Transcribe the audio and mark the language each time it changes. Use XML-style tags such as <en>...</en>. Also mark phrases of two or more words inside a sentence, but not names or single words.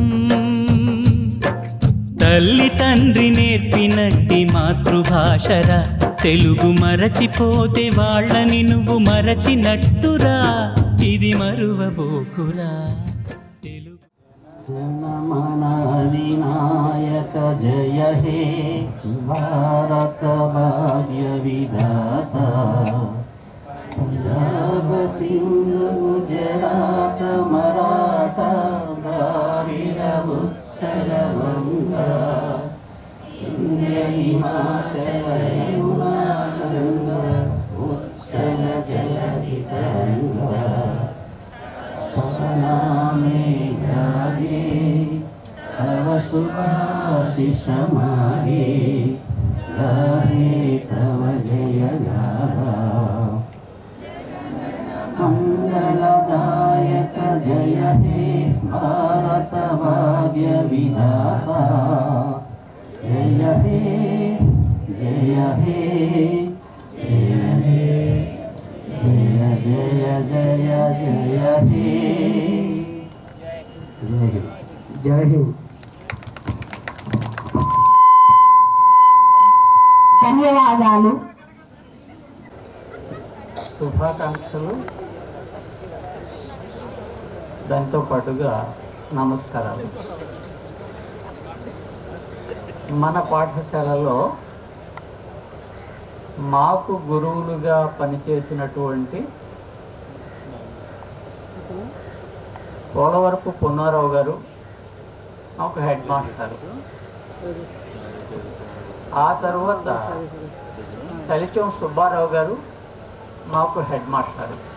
<te>తల్లి తండ్రి నేర్పినట్టి మాతృభాషరా, తెలుగు మరచిపోతే వాళ్ళని నువ్వు మరచినట్టురా, ఇది మరువబోకురా.</te> <bn>জনমনাধিনায়ক জয় হে ভারত ভাগ্য বিধাতা, পঞ্জাব সিন্ধু গুজরাত মরাঠা দ্রাবিড় উত্তর বঙ্গা, বিন্ধ্য হিমাচল যমুনা গঙ্গা, উচ্ছল জলধি তরঙ্গা, মে জাগে তব শুভাশিষ মাগে, গাহে তব জয় গাথা, মঙ্গলদায়ক জয় হে ভারত ভাগ্য বিধাতা, জয় হে জয় হে জয় হে জয় জয় জয় জয় হে জয় হিন্দ.</bn> <te>ధన్యవాదాలు. శుభాకాంక్షలు, దాంతో పాటుగా నమస్కారాలు. మన పాఠశాలలో మాకు గురువులుగా పనిచేసినటువంటి పోలవరపు పున్నారావు గారు ఒక</te> <en>head master,</en> <te>ఆ తర్వాత తలిచం సుబ్బారావు గారు మాకు</te> <en>head master.</en>